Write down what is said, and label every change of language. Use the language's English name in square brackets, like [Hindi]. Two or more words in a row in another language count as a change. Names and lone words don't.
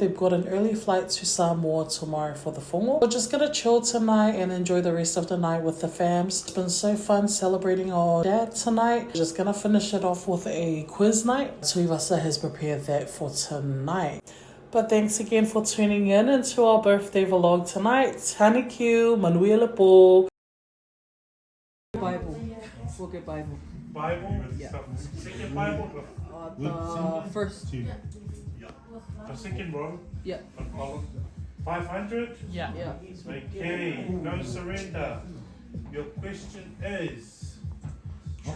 [English] They've got an early flight to Samoa tomorrow for the whongo. We're just gonna chill tonight and enjoy the rest of the night with the fams. It's been so fun celebrating our dad tonight. We're just gonna finish it off with a quiz night. Tuivasa has prepared that for tonight. But thanks again for tuning in into our birthday vlog tonight. [Samoan] Tanikiu, manuia po. [English] Bible. We'll get Bible. Bible? Yeah. Second Bible? The first. Yeah. The second one? Yeah. 500? Yeah. Yeah. Okay, no surrender. Your question is true.